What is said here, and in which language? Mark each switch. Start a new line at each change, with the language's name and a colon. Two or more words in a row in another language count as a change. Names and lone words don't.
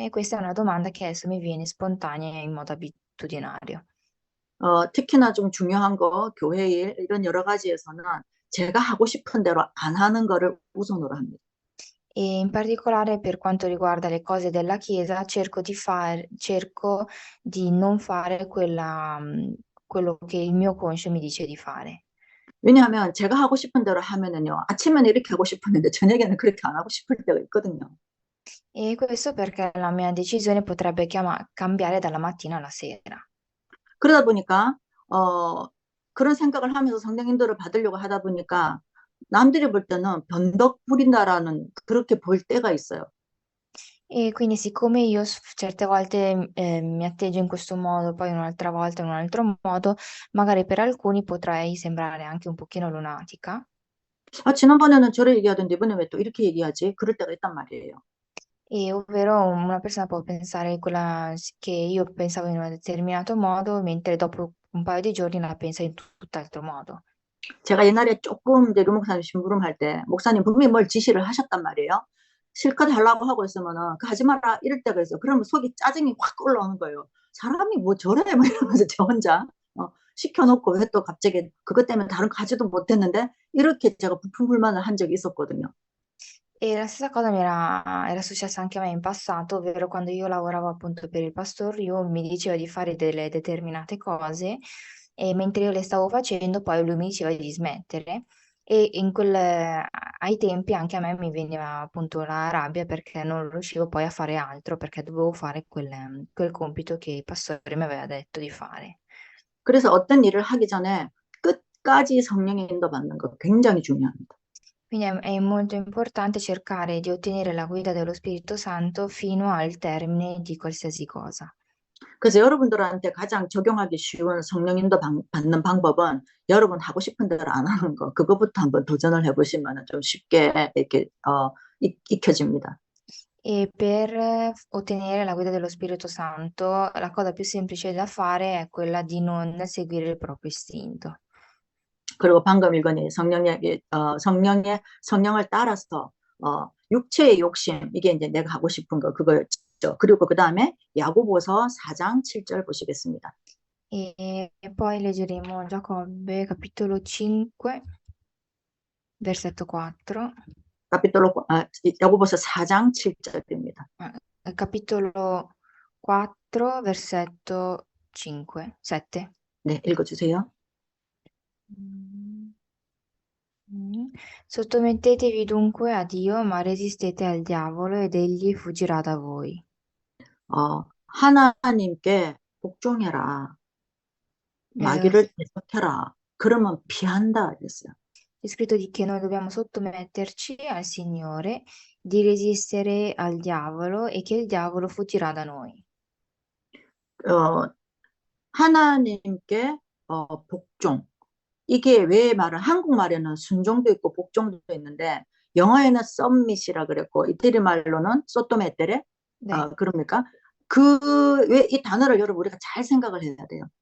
Italian: E questa è una domanda che adesso mi viene spontanea in modo abitudinario.
Korean: 특히나 좀 중요한 거, 교회 일, 이런 여러 가지에서는 제가 하고 싶은 대로 안 하는 거를 우선으로 합니다.
Italian: E in particolare per quanto riguarda le cose della Chiesa, cerco di non fare quello che il mio conscio mi dice di fare.
Korean: 왜냐하면 제가 하고 싶은 대로 하면은요, 아침에는 이렇게 하고 싶었는데 저녁에는 그렇게 안 하고 싶을 때가 있거든요.
Italian: E questo perché la mia decisione potrebbe cambiare dalla mattina alla sera.
Korean: 그러다 보니까, 어, 그런 생각을 하면서 성령 인도를 받으려고 하다 보니까 남들이 볼 때는 변덕 부린다라는 그렇게 볼 때가 있어요.
Italian: E quindi siccome io certe volte mi atteggio in questo modo, poi un'altra volta in un altro modo, magari per alcuni potrei sembrare anche un pochino lunatica.
Korean: 지난번에는 저래 얘기하던데 이번에 왜 또 이렇게 얘기하지? 그럴 때가 있단 말이에요.
Italian: E ovvero una persona può pensare che io pensavo in un determinato modo, mentre dopo un paio di giorni la pensa in tutt'altro modo.
Korean: 제가 옛날에 조금 이제 류 목사님 심부름할 때 목사님 분명히 뭘 지시를 하셨단 말이에요. 실컷 하려고 하고 있으면은 그 하지 마라 이럴 때가 있어요. 그러면 속이 짜증이 확 올라오는 거예요. 사람이 뭐 저래 막 이러면서 저 혼자 시켜놓고 왜 또 갑자기 그것 때문에 다른 거 하지도 못했는데 이렇게 제가 부푼불만을 한 적이 있었거든요.
Italian: E la stessa cosa era successa anche a me in passato, ovvero quando io lavoravo appunto per il pastore, io mi diceva di fare delle determinate cose e mentre io le stavo facendo, poi lui mi diceva di smettere. E ai tempi anche a me mi veniva appunto la rabbia perché non riuscivo poi a fare altro, perché dovevo fare quel compito che il pastore mi aveva detto di fare.
Korean: 그래서 어떤 일을 하기 전에 끝까지 성령의 인도 받는 거 굉장히 중요합니다.
Italian: Quindi è molto importante cercare di ottenere la guida dello Spirito Santo fino al termine di qualsiasi cosa.
Korean: 그래서 여러분들한테 가장 적용하기 쉬운 성령 인도 받는 방법은 여러분 하고 싶은 대로 안 하는 거. 그거부터 한번 도전을 해보시면 좀 쉽게 이렇게 익혀집니다.
Italian: E per ottenere la guida dello Spirito Santo, la cosa più semplice da fare è quella di non seguire il proprio istinto.
Korean: 그리고 방금 읽은 성령을 따라서 육체의 욕심 이게 이제 내가 하고 싶은 거 그거였죠. 그리고 그 다음에 야고보서 4장 7절 보시겠습니다.
Italian: E poi leggeremo Giacobbe capitolo 5, versetto 4.
Korean: 야고보서 4장 7절입니다.
Italian: Capitolo 4, versetto 5, 7.
Korean: 네, 읽어주세요.
Italian: Sottomettetevi dunque a Dio, ma resistete al diavolo ed egli fuggirà da voi.
Korean: 하나님께 복종해라. Eh, 마귀를 대적해라. 그러면 피한다 그랬어요.
Italian: È scritto di che noi dobbiamo sottometterci al Signore, di resistere al diavolo e che il diavolo fuggirà da noi.
Korean: 어, 하나님께 복종. 이게 왜 말은 한국말에는 순종도 있고 복종도 있는데 영어에는 submit이라 그랬고 이태리 말로는 소토메테레 네. 그럽니까? 그 왜 이 단어를 여러분 우리가 잘 생각을 해야 돼요.